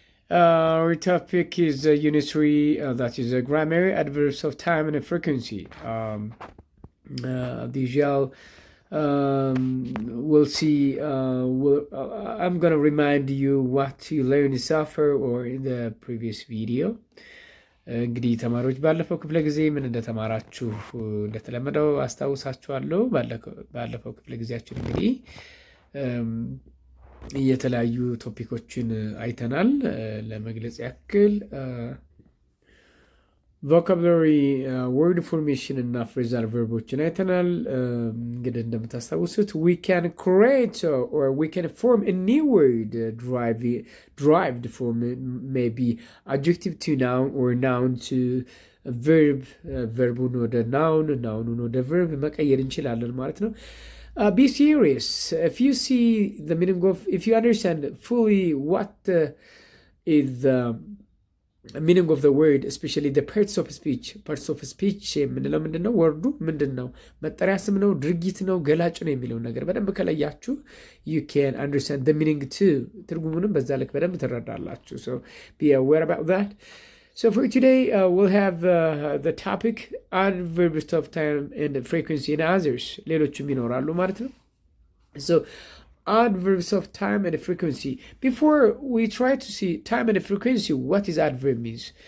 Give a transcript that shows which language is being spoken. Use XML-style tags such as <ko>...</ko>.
<en>Our topic is Unit 3, that is grammar, adverbs of time, and frequency. The usual, we'll see. I'm going to remind you what you learned so far or in the previous video.</en> <am>እንግዲህ ተማሪዎች ባለፈው ክፍለ ጊዜ ምን እንደተማራችሁ እንደተለመደው አስታውሳችኋለሁ። ባለፈው ክፍለ ጊዜያችን እንግዲህ የተለያዩ ቶፒኮችን አይተናል። ለመግለጽ ያክል ቮካብላሪ ወርድ ፎርሜሽን እና ፍሬዛል ቨርቦችን አይተናል። እንግዲህ እንደምታስታውሱት</am> <en>we can create or we can form a new word derived from maybe adjective to noun or noun to verb,</en> <am>verbuን ወደ noun, nounን ወደ verb መቀየር እንችላለን ማለት ነው።</am> <en>Be serious. If you see the meaning of, if you understand fully what is the meaning of the word, especially the parts of speech</en> <am>የምንለው ምንድን ነው? ወርዱ ምንድን ነው? መጠሪያ ስም ነው? ድርጊት ነው? ገላጭ ነው? የሚለውን ነገር በደንብ ከለያችሁ</am> <en>you can understand the meaning too.</en> <am>ትርጉሙንም በዛ ልክ በደንብ ትረዳላችሁ.</am> <en>So be aware about that. So for today we'll have the topic adverbs of time and frequency and others.</en> <am>ሌሎችም ይኖራሉ ማለት ነው.</am> <en>So adverbs of time and frequency. Before we try to see time and frequency, what is adverb means?</en>